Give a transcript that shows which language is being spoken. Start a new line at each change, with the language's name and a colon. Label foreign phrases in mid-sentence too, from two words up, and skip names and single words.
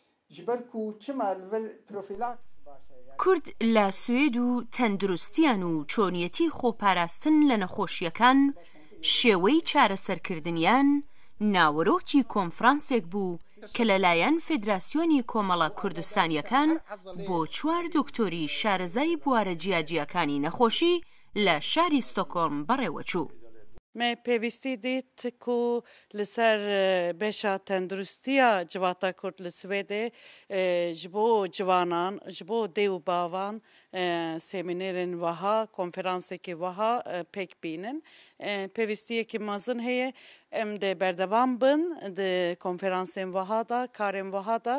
Central Kurdish: کورد لە سوێد و تەندروستیان و چۆنیەتی خۆپاراستن لە نەخۆشیەکان شێوەی چارەسەرکردنیان ناوەرۆکی کۆنفرانسێک بوو کە لەلایەن فێدراسیۆنی کۆمەڵە کوردستانیەکان بۆ 4 دکتۆری شارەزای بوارە جیاجیەکانی نەخۆشی لە شاری ستۆکۆلم بەڕێوەچوو.
Kurdish: Me pêwîstî dît ku li ser beşa tenduristiya civata Kurd li Swêdê ji bo civanan, ji bo dê û bavan semînerên wiha, konferansekî wiha pêk bînin. Pêwîstiyekî mezin heye em de berdevam bin di konferansên wiha da, karên wiha da.